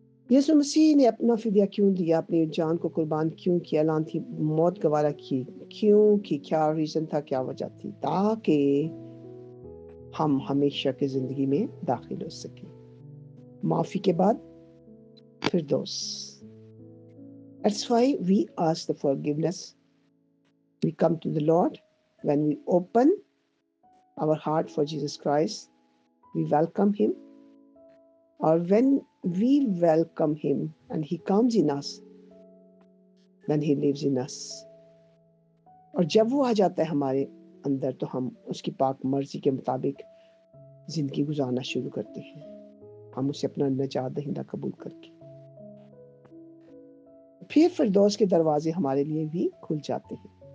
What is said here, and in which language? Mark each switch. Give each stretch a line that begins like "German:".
Urdu: یسوع مسیح نے اپنا فدیہ کیوں دیا، اپنی جان کو قربان کیوں کیا، اعلان تھی موت گوارا کی کیوں کی، کیا ریزن تھا، کیا وجہ تھی؟ تاکہ ہم ہمیشہ کی زندگی میں داخل ہو سکیں۔ معافی کے بعد Firdous.
English: That's why we ask the forgiveness. We come to the Lord when we open our heart for Jesus Christ. We welcome Him. Or when we welcome Him and He comes in us, then He lives in us.
Urdu: اور جب وہ آ جاتا ہے ہمارے اندر تو ہم اس کی پاک مرضی کے مطابق زندگی گزارنا شروع کرتے ہیں، ہم اسے اپنا نجات دہندہ قبول کر کے۔ پھر فردوس کے دروازے ہمارے لیے بھی کھل جاتے ہیں،